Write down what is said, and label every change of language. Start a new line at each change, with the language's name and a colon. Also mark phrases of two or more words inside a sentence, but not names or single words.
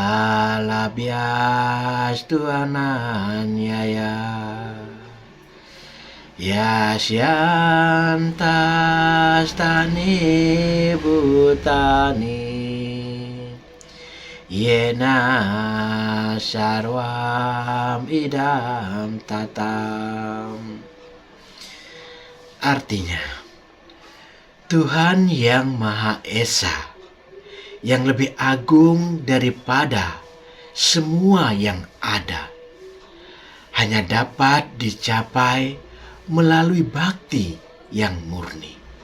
Sanskrit: labhyastu ananyaya Yasyantastani bhutani Yena sarvam idam tatam.
Indonesian: Artinya, Tuhan Yang Maha Esa, yang lebih agung daripada semua yang ada, hanya dapat dicapai melalui bakti yang murni.